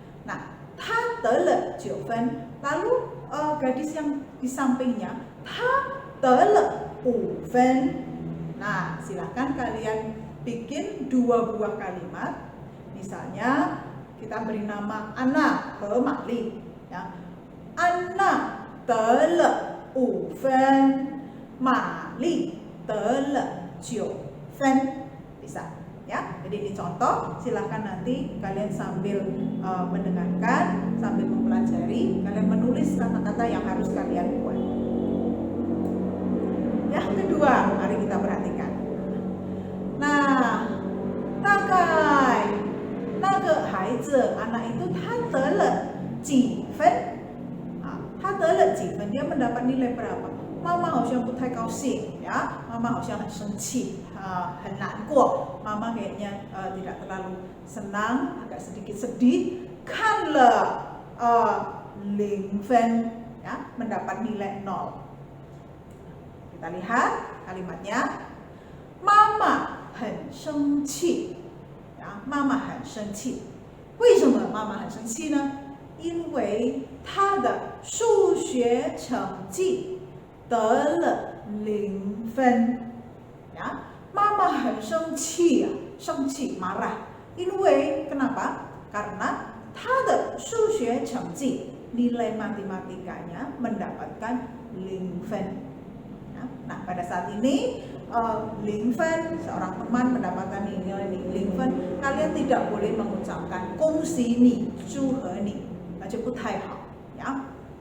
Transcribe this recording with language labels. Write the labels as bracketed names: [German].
[Chinese] Nah, 她得了9分. [Indonesian] Lalu gadis yang di sampingnya, [Chinese] 她得了5分. [Indonesian] Nah, silahkan kalian bikin 2 buah kalimat. Misalnya kita beri nama Anna和玛丽, ya. [Chinese] Anna 得了5分, 玛丽得了9分. [Indonesian] Bisa, ya. Jadi ini contoh, silahkan nanti kalian sambil mendengarkan, sambil mempelajari, kalian menulis kata-kata yang harus kalian buat. Yang kedua, mari kita perhatikan. [Chinese] Nah, 大概那个孩子 [Indonesian] anak itu [Chinese] 他得了几分? 他得了几分? [Indonesian] Dia mendapat nilai berapa? [Chinese] 妈妈好像不太高兴, ya. 妈妈好像很生气, 很难过. [Indonesian] 妈妈 kayaknya tidak terlalu senang, agak sedikit sedih. [Chinese] 看了0分, [Indonesian] ya, mendapat nilai 0. Kita lihat kalimatnya. [Chinese] 妈妈很生气， ya, 妈妈很生气。为什么妈妈很生气呢？因为她的数学成绩得了0分。 Ya, 妈妈很生气呀，生气 marah。因为 [Indonesian] kenapa? Karena [Chinese] 她的数学成绩 [Indonesian] nilai matematikanya mendapatkan 0分。 Nah, pada saat ini 0分, seorang teman mendapatkan nilai 0分, kalian tidak boleh mengucapkan [Chinese] 恭喜你, 祝贺你, 那就不太好, [Indonesian] ya.